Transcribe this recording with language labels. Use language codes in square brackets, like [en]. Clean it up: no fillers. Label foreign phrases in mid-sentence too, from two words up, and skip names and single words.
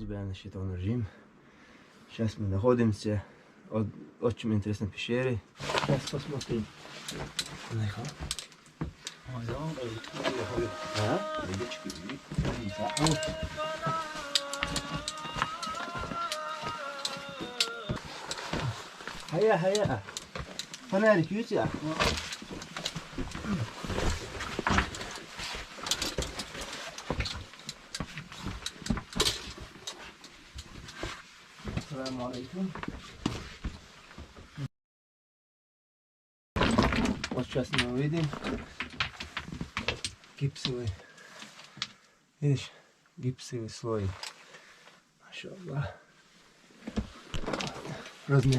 [ru] режим. Сейчас мы находимся в очень интересной пещере. Сейчас посмотрим. [ar] هيا فنارك يوسع. السلام عليكم. [ru] Вот сейчас мы увидим гипсовый, видишь, гипсовый слой. Машаллах. Размер.